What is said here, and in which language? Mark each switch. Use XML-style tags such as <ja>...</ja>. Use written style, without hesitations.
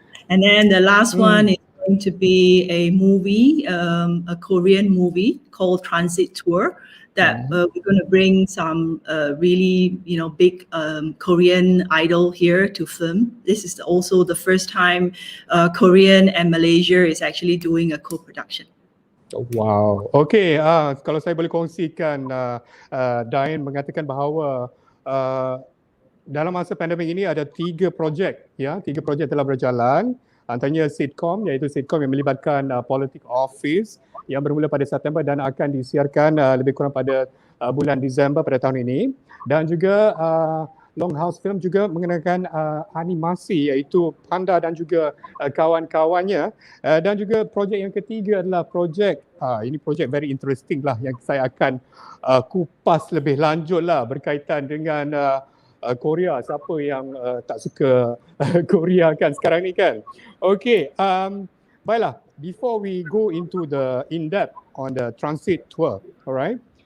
<en>And then the last one is going to be a movie, a Korean movie called Transit Tour, that we're going to bring some really, big Korean idol here to film. This is also the first time Korean and Malaysia is actually doing a co-production. Wow.</en> <ms>Okay, kalau saya boleh kongsikan, Diane mengatakan bahawa dalam masa pandemik ini ada 3 projek, ya, 3 projek telah berjalan. Antaranya sitcom, iaitu sitcom yang melibatkan politik office yang bermula pada September dan akan disiarkan lebih kurang pada bulan Disember pada tahun ini. Dan juga LongHouse Film juga mengenakan animasi, iaitu Panda dan juga kawan-kawannya. Dan juga projek yang ketiga adalah projek, ini projek</ms> <en>very interesting</en> <ms>lah yang saya akan kupas lebih lanjut lah berkaitan dengan Korea. Siapa yang tak suka Korea kan sekarang ni kan? Okay, baiklah.</ms> <en>Before we go into the in-depth on the transit tour, alright?</en>